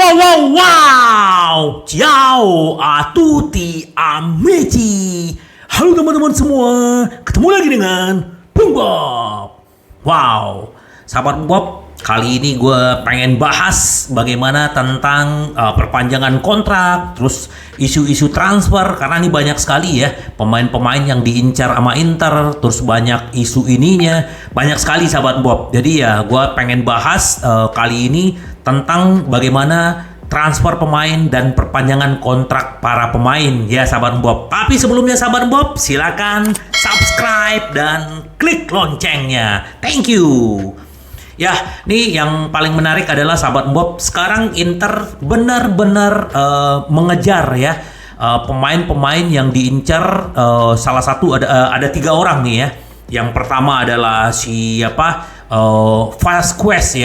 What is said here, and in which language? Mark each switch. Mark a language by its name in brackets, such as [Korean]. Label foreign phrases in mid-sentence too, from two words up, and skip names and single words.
[Italian] wow, wow. Ciao a tutti amici. [Indonesian] Halo teman-teman semua. Ketemu lagi dengan Bung Bob. Wow, sahabat Bob, kali ini gue pengen bahas bagaimana tentang perpanjangan kontrak, terus isu-isu transfer, karena ini banyak sekali ya pemain-pemain yang diincar sama Inter, terus banyak isu ininya, banyak sekali sahabat Bob. Jadi ya gue pengen bahas kali ini tentang bagaimana transfer pemain dan perpanjangan kontrak para pemain ya sahabat Bob. Tapi sebelumnya sahabat Bob, silakan subscribe dan klik loncengnya. [English] Thank you. [Indonesian] Ya, nih yang paling menarik adalah sahabat Bob, sekarang Inter benar-benar mengejar ya pemain-pemain yang diincar. Salah satu ada 3 orang nih ya. Yang pertama adalah siapa? Vasquez ya.